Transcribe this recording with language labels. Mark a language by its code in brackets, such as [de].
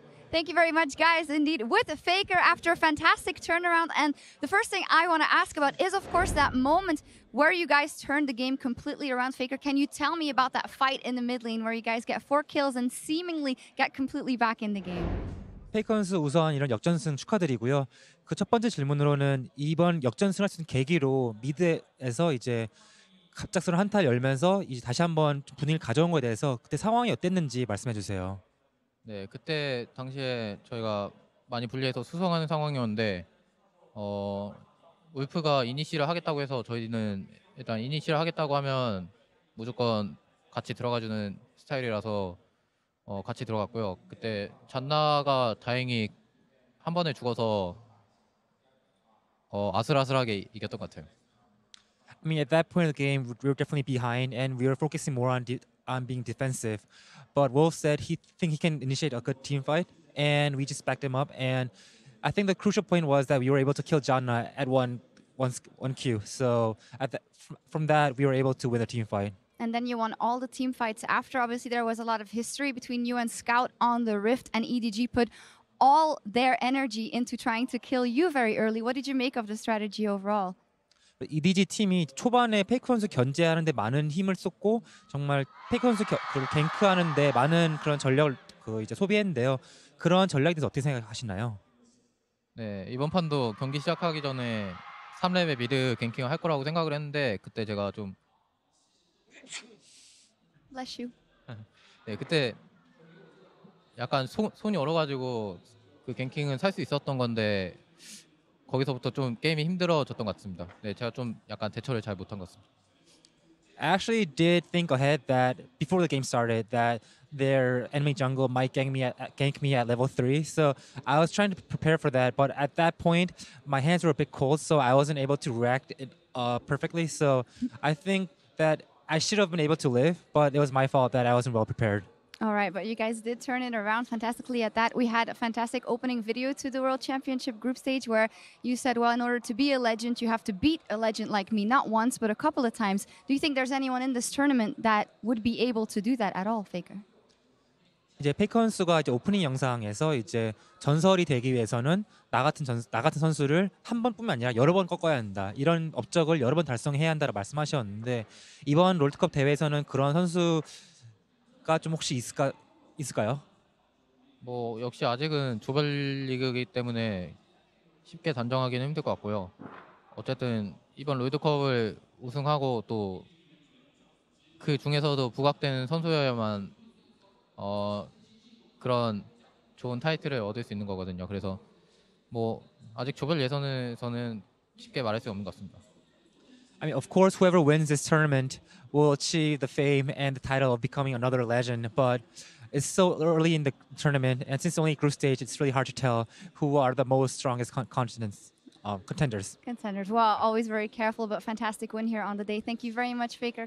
[en] Thank you very much, guys. Indeed, with Faker after a fantastic turnaround. And the first thing I want to ask about is, of course, that moment where you guys turned the game completely around. Faker, can you tell me about that fight in the mid lane where you guys get 4 kills and seemingly get completely back in the game? [ko] 페이커 선수 우선 이런 역전승 축하드리고요. 그 첫 번째 질문으로는 이번 역전승을 할 수 있는 계기로 미드에서 이제 갑작스러운 한타를 열면서 이제 다시 한번 분위기를 가져온 거에 대해서 그때 상황이 어땠는지 말씀해 주세요. 네, 그때 당시에 저희가 많이 불리해서 수성하는 상황이었는데 울프가 이니시를 하겠다고 해서 저희는 일단 이니시를 하겠다고 하면 무조건 같이 들어가주는 스타일이라서 같이 들어갔고요. 그때 잔나가 다행히 한 번에 죽어서 아슬아슬하게 이겼던 것 같아요. [en] I mean, at that point of the game, we were definitely behind, and we were focusing more on being defensive. But Wolf said he can initiate a good team fight, and we just backed him up. And I think the crucial point was that we were able to kill Janna at one one Q. So from that, we were able to win a team fight. And then you won all the team fights after. Obviously, there was a lot of history between you and Scout on the Rift, and EDG put all their energy into trying to kill you very early. What did you make of the strategy overall? [ko] EDG 팀이 초반에 페이커 선수 견제하는데 많은 힘을 쏟고 정말 페이커 선수 갱크하는데 많은 그런 전력을 이제 소비했는데요. 그런 전략에 대해서 어떻게 생각하시나요? 네, 이번 판도 경기 시작하기 전에 3렙의 미드 갱킹을 할 거라고 생각을 했는데 그때 제가 좀 [en] Bless you. [ko] 네, 그때 약간 손이 얼어가지고 그 갱킹은 살 수 있었던 건데 거기서부터 좀 게임이 힘들어졌던 것 같습니다. 네, 제가 좀 약간 대처를 잘 못한 것 같습니다. [en] I actually did think ahead that before the game started that their enemy jungle might gank me at level 3. So I was trying to prepare for that, but at that point my hands were a bit cold, so I wasn't able to react perfectly. So I think that I should have been able to live, but it was my fault that I wasn't well prepared. All right, but you guys did turn it around fantastically at that. We had a fantastic opening video to the World Championship group stage where you said, well, in order to be a legend, you have to beat a legend like me, not once, but a couple of times. Do you think there's anyone in this tournament that would be able to do that at all, Faker? [ko] 이제 페이커 선수가 이제 오프닝 영상에서 이제 전설이 되기 위해서는 나 같은 선수를 한 번뿐만 아니라 여러 번 꺾어야 한다. 이런 업적을 여러 번 달성해야 한다고 말씀하셨는데 이번 롤드컵 대회에서는 그런 선수가 좀 혹시 있을까요? 뭐 역시 아직은 조별리그이기 때문에 쉽게 단정하기는 힘들 것 같고요. 어쨌든 이번 롤드컵을 우승하고 또 그 중에서도 부각되는 선수여야만 그런 좋은 타이틀을 얻을 수 있는 거거든요. 그래서 뭐 아직 조별 예선에서는 쉽게 말할 수 없는 것 같습니다. [en] I mean, of course, whoever wins this tournament will achieve the fame and the title of becoming another legend. But it's so early in the tournament, and since it's only group stage, it's really hard to tell who are the most strongest contenders. Contenders. Well, always very careful, but fantastic win here on the day. Thank you very much, Faker.